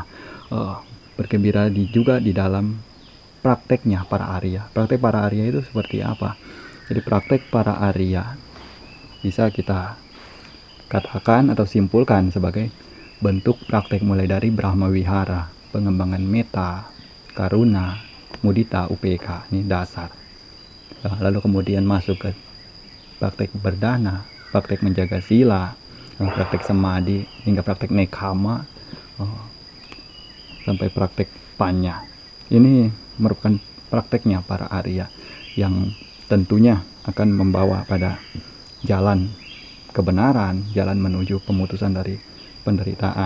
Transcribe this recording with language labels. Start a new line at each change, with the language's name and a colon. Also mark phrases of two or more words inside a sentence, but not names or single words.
Indonesian: Bergembira juga di dalam prakteknya para Arya. Praktek para Arya itu seperti apa? Jadi praktek para Arya bisa kita katakan atau simpulkan sebagai bentuk praktek mulai dari
Pali: Brahma Wihara,
Indonesian: pengembangan meta,
Pali: karuna, mudita, upeka,
Indonesian: ini dasar. Lalu kemudian masuk ke praktek berdana, praktek menjaga sila, praktek samadhi, hingga praktek nekama, sampai praktek panya. Ini merupakan prakteknya para Arya yang tentunya akan membawa pada jalan kebenaran, jalan menuju pemutusan dari penderitaan.